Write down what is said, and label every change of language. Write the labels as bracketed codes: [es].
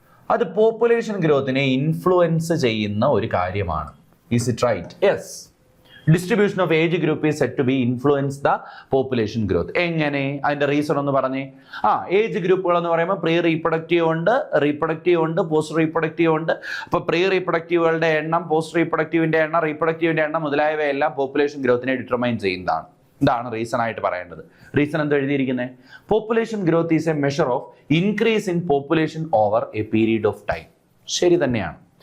[ml] അത് population growth നെ influence ചെയ്യുന്ന ഒരു കാര്യമാണ്. [en] Is it right? Yes. Distribution of age group is said to be influence the population growth. [ml] എങ്ങനെ? അതിന്റെ റീസൺ ഒന്ന് പറഞ്ഞേ. ഏജ് ഗ്രൂപ്പുകൾ എന്ന് പറയുമ്പോൾ പ്രീ റീപ്രൊഡക്റ്റീവ് ഉണ്ട്, റീപ്രൊഡക്റ്റീവ് ഉണ്ട്, പോസ്റ്റ് റീപ്രൊഡക്റ്റീവ് ഉണ്ട്. അപ്പോൾ പ്രീ റീപ്രൊഡക്റ്റീവുകളുടെ എണ്ണം, പോസ്റ്റ് റീപ്രൊഡക്റ്റീവിന്റെ എണ്ണം, റീപ്രൊഡക്റ്റീവിന്റെ എണ്ണം മുതലായവയെല്ലാം പോപ്പുലേഷൻ ഗ്രോത്തിനെ ഡിറ്റർമൈൻ ചെയ്യുന്നതാണ്. ഇതാണ് റീസൺ ആയിട്ട് പറയേണ്ടത്. റീസൺ എന്താ എഴുതിയിരിക്കുന്നത്? [en] Population growth is a measure of increase in population over a period of time. [ml] ശരി തന്നെയാണ്.